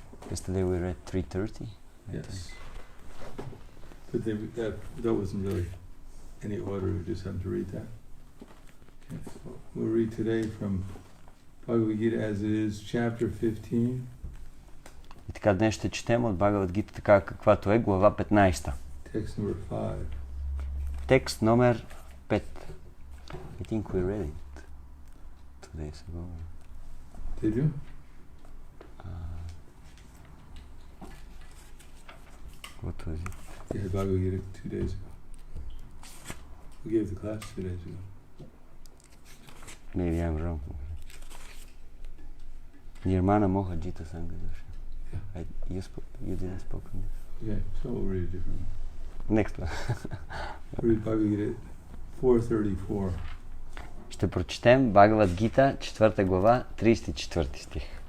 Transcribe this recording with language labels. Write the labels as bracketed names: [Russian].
[English] yesterday we read 3:30. Yes. But that wasn't really any order, we just happened to read that. Okay, so we'll read today from Bhagavad Gita as it is, chapter 15. [Bulgarian] И така днес ще четем от Бхагавад Гита така каквато е, глава 15. [English] Text number 5. [Bulgarian] Текст номер 5. [English] I think we read it 2 days ago. Did you? What was it? We had Bhagavad Gita 2 days ago. We gave the class 2 days ago. Maybe I'm wrong. Nirmana Moha Jita Sangadosha. Yeah. You didn't speak on this. Okay, so we'll read a different one. Next one. We'll read Bhagavad Gita 4:34. [Bulgarian] Ще прочетем Бхагавад Гита, 4 глава, 34 стих.